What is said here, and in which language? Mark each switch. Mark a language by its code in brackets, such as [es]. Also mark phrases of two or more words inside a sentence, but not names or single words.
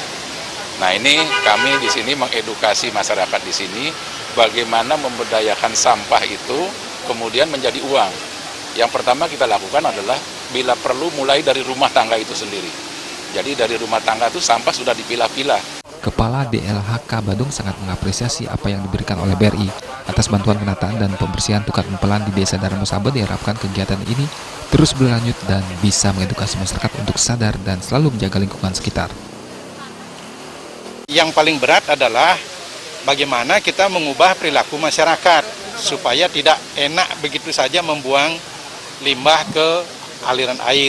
[id] Nah, ini kami di sini mengedukasi masyarakat di sini bagaimana memberdayakan sampah itu kemudian menjadi uang. Yang pertama kita lakukan adalah bila perlu mulai dari rumah tangga itu sendiri. Jadi dari rumah tangga itu sampah sudah dipilah-pilah. Kepala DLHK Badung sangat mengapresiasi apa yang diberikan oleh BRI. Atas bantuan penataan dan pembersihan tukad empelan di Desa Dharma Saba, diharapkan kegiatan ini terus berlanjut dan bisa mengedukasi masyarakat untuk sadar dan selalu menjaga lingkungan sekitar. Yang paling berat adalah bagaimana kita mengubah perilaku masyarakat supaya tidak enak begitu saja membuang limbah ke aliran air.